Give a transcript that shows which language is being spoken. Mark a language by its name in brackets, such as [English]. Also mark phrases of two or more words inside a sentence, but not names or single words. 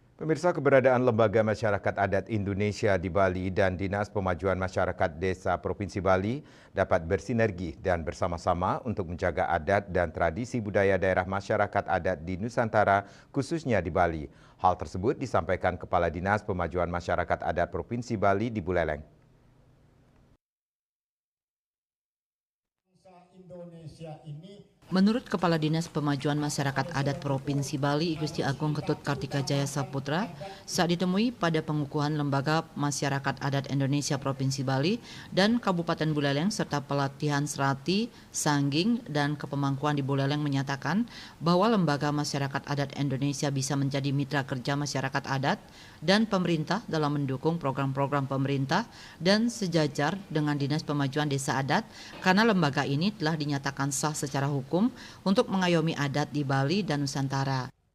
[Indonesian] Pemirsa, keberadaan Lembaga Masyarakat Adat Indonesia di Bali dan Dinas Pemajuan Masyarakat Desa Provinsi Bali dapat bersinergi dan bersama-sama untuk menjaga adat dan tradisi budaya daerah masyarakat adat di Nusantara, khususnya di Bali. Hal tersebut disampaikan Kepala Dinas Pemajuan Masyarakat Adat Provinsi Bali di Buleleng. Menurut Kepala Dinas Pemajuan Masyarakat Adat Provinsi Bali, Gusti Agung Ketut Kartika Jaya Saputra, saat ditemui pada pengukuhan Lembaga Masyarakat Adat Indonesia Provinsi Bali dan Kabupaten Buleleng serta pelatihan serati, sangging, dan kepemangkuan di Buleleng menyatakan bahwa Lembaga Masyarakat Adat Indonesia bisa menjadi mitra kerja masyarakat adat dan pemerintah dalam mendukung program-program pemerintah dan sejajar dengan Dinas Pemajuan Desa Adat karena lembaga ini telah dinyatakan sah secara hukum untuk mengayomi adat di Bali dan Nusantara.